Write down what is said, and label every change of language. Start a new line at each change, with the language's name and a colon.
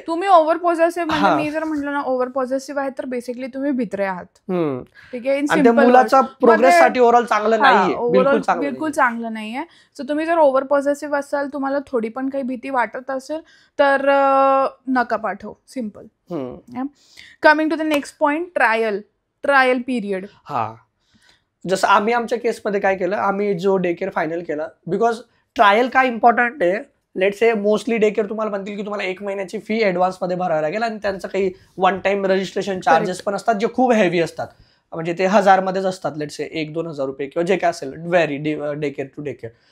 Marathi: तुम्ही over positive, म्हणजे मी जर म्हटलं ना ओव्हर पॉझिटिव्ह आहे तर बेसिकली तुम्ही भित्रे आहात. ठीक आहे, आणि मुलाचा प्रोग्रेस साठी ओव्हरऑल चांगलं नाहीये, बिलकुल चांगलं नाहीये. सो तुम्ही जर ओव्हर पॉझिटिव्ह असाल, तुम्हाला थोडी पण काही भीती वाटत असेल तर नका पाठव, simple.
English: Coming to the next point, trial period.
Marathi: जसं आम्ही आमच्या केसमध्ये काय केलं, आम्ही जो डे केअर फायनल केला, बिकॉज ट्रायल काय इम्पॉर्टंट आहे.
English: let's say
Marathi: mostly day care तुम्हाला म्हणतील की तुम्हाला 1 महिन्याची फी ऍडव्हान्स मध्ये भरावी लागेल, आणि त्यांचं काही वन टाइम रजिस्ट्रेशन चार्जेस पण असतात जे खूप हेवी असतात. म्हणजे ते 1000 मध्येच असतात,
English: let's say
Marathi: 1-2 हजार रुपये किंवा जे काय असेल,
English: Very day care to day care.